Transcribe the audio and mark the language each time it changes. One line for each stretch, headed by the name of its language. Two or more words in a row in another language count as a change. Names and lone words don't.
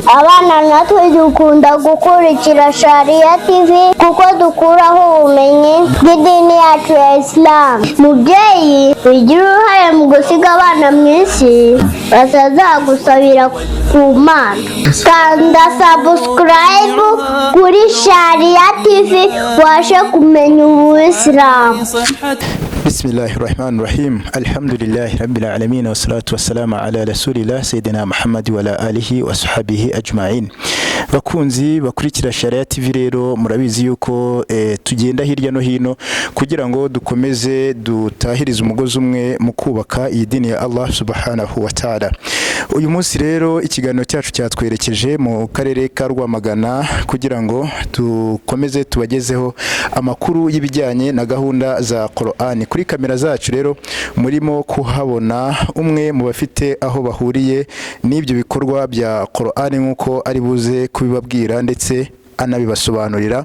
Kinyarwanda: Abana natwe dukunda gukurikira Sharia TV kuko dukuraho ubumenyi bw'idini yacu ya Islam. Mubyeyi ugira uruhare mu gusiga abana mu isi batazagusabira ku Mana. Kanda subscribe kuri Sharia TV ubashe kumenya Ubuislamu.
Arabic: بسم الله الرحمن الرحيم. الحمد لله رب العالمين والصلاة والسلام على رسول الله سيدنا محمد وعلى آله وصحبه أجمعين.
Kinyarwanda: Bakunzi bakurikira Sharia TV rero murabizi yuko tugenda hirya no hino kugira ngo dukomeze dutahiriza umugozi umwe mu kubaka iyi dini ya Allah
Arabic: سبحانه وتعالى.
Kinyarwanda: Uyu munsi rero ikiganiro cyacu cyatwerekeje mu karere ka Rwamagana kugira ngo dukomeze tubagezeho amakuru y'ibijyanye na gahunda za Qur'ani. Kuri kamera zacu rero murimo kuhabona umwe mu bafite aho bahuriye n'ibyo bikorwa bya Qur'ani nkuko ari buze kubibabwira ndetse anabibasobanurira.